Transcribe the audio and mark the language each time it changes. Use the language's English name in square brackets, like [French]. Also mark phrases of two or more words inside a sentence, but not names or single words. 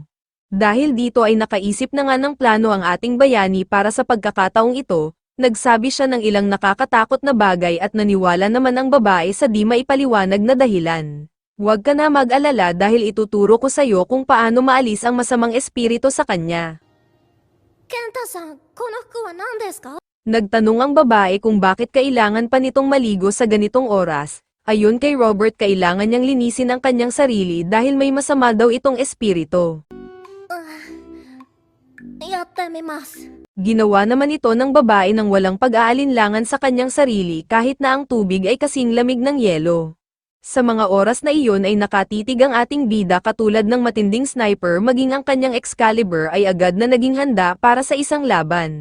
[Filipino] Dahil dito ay nakaisip na nga ng plano ang ating bayani para sa pagkakataong ito, nagsabi siya ng ilang nakakatakot na bagay at naniwala naman ang babae sa di maipaliwanag na dahilan. Huwag ka na mag-alala dahil ituturo ko sa'yo kung paano maalis ang masamang espiritu sa kanya. [Japanese] ケンタさん、この服は何ですか? [Filipino] Nagtanong ang babae kung bakit kailangan pa nitong maligo sa ganitong oras. Ayon kay Robert kailangan niyang linisin ang kanyang sarili dahil may masama daw itong espiritu. [Japanese] やってみます. [Filipino] Ginawa naman ito ng babae nang walang pag-aalinlangan sa kanyang sarili kahit na ang tubig ay kasing lamig ng yelo. Sa mga oras na iyon ay nakatitig ang ating bida katulad ng matinding sniper maging ang kanyang Excalibur ay agad na naging handa para sa isang laban.